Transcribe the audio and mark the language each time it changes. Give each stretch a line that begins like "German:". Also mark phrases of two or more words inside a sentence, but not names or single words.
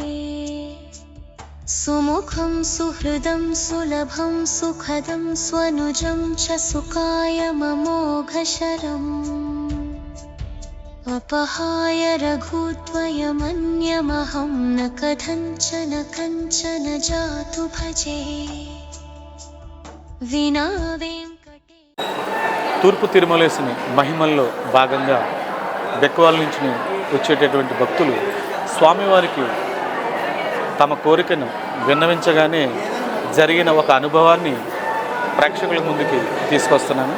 Sanskrit: सुमुखं सुहृदं सुलभं सुखदं स्वनुजं च सुकायममोघशरम् अपहाय रघुत्वयमन्यमहं न कथञ्चन जातु भजे विना
Telugu: తూర్పు తిరుమలేశుని మహిమల్లో భాగంగా బెక్కవాల నుంచి వచ్చేటటువంటి భక్తులు స్వామివారికి తమ కోరికను విన్నవించగానే జరిగిన ఒక అనుభవాన్ని ప్రేక్షకుల ముందుకి తీసుకొస్తున్నాను.